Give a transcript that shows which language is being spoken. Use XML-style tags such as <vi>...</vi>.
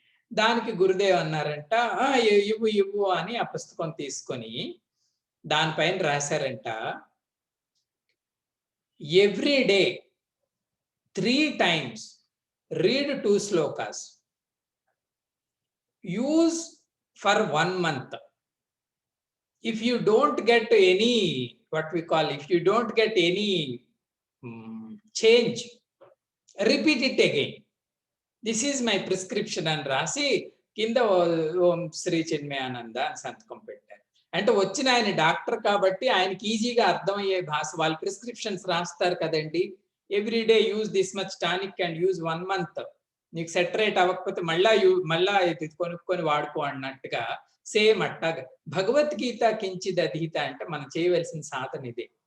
<te>దానికి గురుదేవ్ అన్నారంట, ఇవ్వు అని ఆ పుస్తకం తీసుకొని దానిపైన రాశారంట,</te> <en>Every day 3 times read 2 slokas, use for 1 month. If you don't get any, if you don't get any change, repeat it again. This is my prescription</en> <te>అని రాసి కింద ఓం శ్రీ చిన్మయానంద అని సంతకం పెట్టారు. అంటే వచ్చిన ఆయన డాక్టర్ కాబట్టి ఆయనకి ఈజీగా అర్థమయ్యే భాష, వాళ్ళు ప్రిస్క్రిప్షన్స్ రాస్తారు కదండి.</te> <en>every day use this much tonic and use 1 month,</en> <te>నీకు సెటరేట్ అవ్వకపోతే మళ్ళా ఇది కొనుక్కొని వాడుకో అన్నట్టుగా, సేమ్ అట్టాగా భగవద్గీత కించిద్ అధీత అంటే మనం చేయవలసిన సాధన ఇదే.</te>